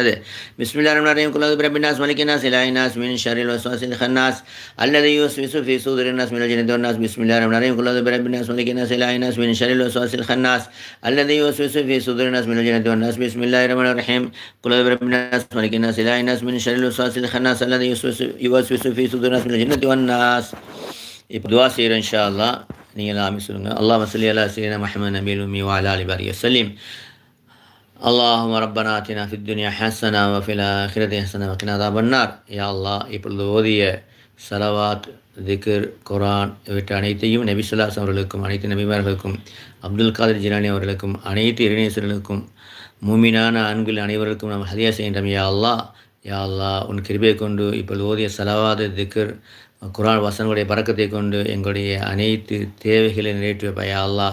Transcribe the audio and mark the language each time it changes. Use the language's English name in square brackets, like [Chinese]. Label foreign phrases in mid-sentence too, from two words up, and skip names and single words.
[Arabic] بسم الله الرحمن الرحيم قل أعوذ برب الناس ملك الناس إله الناس من شر الوسواس الخناس الذي يوسوس في صدور الناس من الجنة والناس. بسم الله الرحمن الرحيم قل أعوذ برب الناس ملك الناس إله الناس من شر الوسواس الخناس الذي يوسوس في صدور الناس من الجنة والناس. بسم الله الرحمن الرحيم قل أعوذ برب الناس ملك الناس إله الناس من شر الوسواس الخناس الذي يوسوس في صدور الناس من الجنة والناس. [Tamil] இப்போ துஆ செய்கிறோம் [Arabic] إن شاء الله. [Tamil] நீங்கள் ஆமீன் சொல்லுங்கள். [Arabic] اللهم صل على سيدنا محمد النبي الأمي وعلى آله وسلم. اللهم ربنا آتنا في الدنيا حسنة وفي الآخرة حسنة وقنا عذاب النار. يا الله [Tamil] இப்பொழுது ஓதிய சலவாத் திக்ர் குரான் இவற்றை அனைத்தையும் நபி [Arabic] صلى الله عليه وسلم [Tamil] அவர்களுக்கும் அனைத்து நபிமார்களுக்கும் அப்துல் காதிர் ஜிலானி அவர்களுக்கும் அனைத்து இறைநேசர்களுக்கும் மூமினான ஆண்கள் அனைவருக்கும் நாம் ஹதியா செய்கின்றோம். [Arabic] يا الله [Tamil] உன் கிருபையை கொண்டு இப்பொழுது ஓதிய சலவாத் திக்ர் குர்ஆன் வசனங்களுடைய பரக்கத்தை கொண்டு எங்களுடைய அனைத்து தேவைகளை நிறைவேற்றி வைப்பாய் [Arabic] يا الله.